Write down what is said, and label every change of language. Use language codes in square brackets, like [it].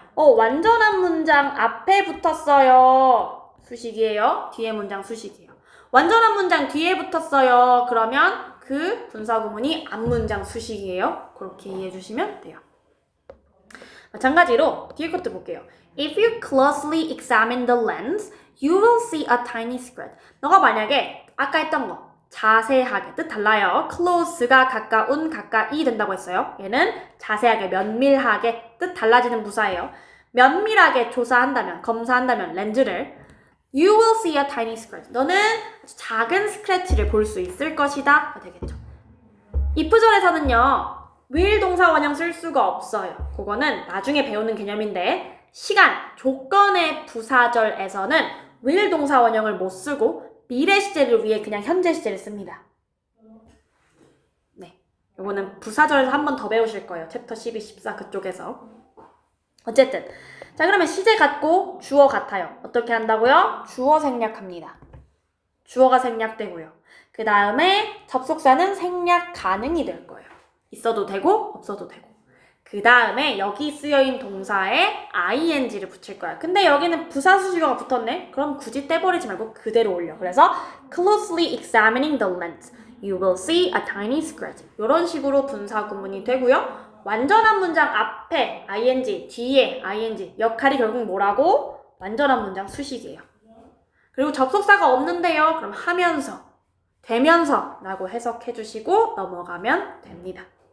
[ko] 완전한 문장 앞에 붙었어요. 수식이에요. 뒤에 문장 수식이에요. 완전한 문장 뒤에 붙었어요. 그러면 그 분사구문이 앞문장 수식이에요. 그렇게 이해해 주시면 돼요. 마찬가지로 뒤에 것도 볼게요. [en] If you closely examine the lens, you will see a tiny scratch. [ko] 너가 만약에 아까 했던 거 자세하게 뜻 달라요. close가 가까운, 가까이 된다고 했어요. 얘는 자세하게, 면밀하게 뜻 달라지는 부사예요. 면밀하게 조사한다면, 검사한다면 렌즈를 [en] You will see a tiny scratch. [ko] 너는 작은 스크래치를 볼 수 있을 것이다. 되겠죠. if절에서는요. will 동사 원형 쓸 수가 없어요. 그거는 나중에 배우는 개념인데 시간, 조건의 부사절에서는 will 동사 원형을 못 쓰고 미래 시제를 위해 그냥 현재 시제를 씁니다. 네, 요거는 부사절에서 한 번 더 배우실 거예요. 챕터 12, 14 그쪽에서. 어쨌든 자 그러면 시제 같고 주어 같아요. 어떻게 한다고요? 주어 생략합니다. 주어가 생략되고요. 그 다음에 접속사는 생략 가능이 될 거예요. 있어도 되고 없어도 되고. 그 다음에 여기 쓰여있는 동사에 ing를 붙일 거야. 근데 여기는 부사수식어가 붙었네? 그럼 굳이 떼버리지 말고 그대로 올려. 그래서 [en] closely examining the lens, you will see a tiny scratch. [ko] 이런 식으로 분사구문이 되고요. 완전한 문장 앞에 ing, 뒤에 ing, 역할이 결국 뭐라고? 완전한 문장 수식이에요. 그리고 접속사가 없는데요. 그럼 하면서, 되면서 라고 해석해 주시고 넘어가면 됩니다.